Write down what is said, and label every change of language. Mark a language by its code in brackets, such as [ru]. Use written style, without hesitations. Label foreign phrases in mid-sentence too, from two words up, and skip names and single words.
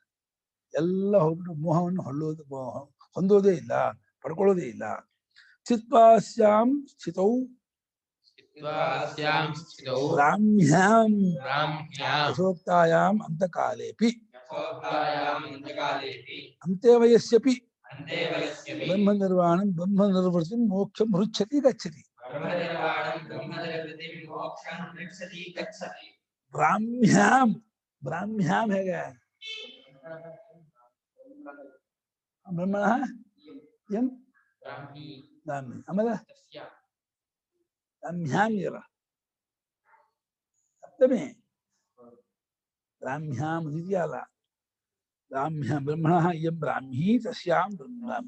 [kn] ಎಲ್ಲ ಹೋಗ್ಬಿಟ್ಟು ಮೋಹವನ್ನು ಹೊಂದೋದೇ ಇಲ್ಲ, ಪಡ್ಕೊಳ್ಳೋದೇ ಇಲ್ಲ. [sa] ಚಿತ್ವಾಸ್ಯಾಂ ಸ್ಥಿತೌ ಬ್ರಾಹ್ಮ್ಯಾಂ ಯಥೋಕ್ತಾಯಾಂ ಅಂತಕಾಲೇಪಿ ಅಂತೆ ವಯಸ್ಯಪಿ ಬ್ರಹ್ಮ ನಿರ್ವಾಣಂ ಬ್ರಹ್ಮ ನಿರ್ವೃತ್ತಿಂ ಮೋಕ್ಷಂ ಹೃಚ್ಛತಿ ಗಚ್ಚತಿ. [kn] ಬ್ರಾಹ್ಮ್ಯಾಂ, ಬ್ರಾಹ್ಮ್ಯಾಂ ಹೇಗೆ? [sa] ಬ್ರಹ್ಮಣ ಎಂ ಬ್ರಾಹ್ಮಿ, ಆಮೇಲೆ ಬ್ರಾಹ್ಮ್ಯಾಂ ಇರ ಸಪ್ತಮಿ, ಬ್ರಾಹ್ಮ್ಯಾಂ ಇದೆಯಲ್ಲ, ಬ್ರಾಹ್ಮ್ಯಾಂ ಬ್ರಹ್ಮಣ ಎಂ ಬ್ರಾಹ್ಮಿ ತಸ್ಯಾಂ ಬ್ರಹ್ಮ.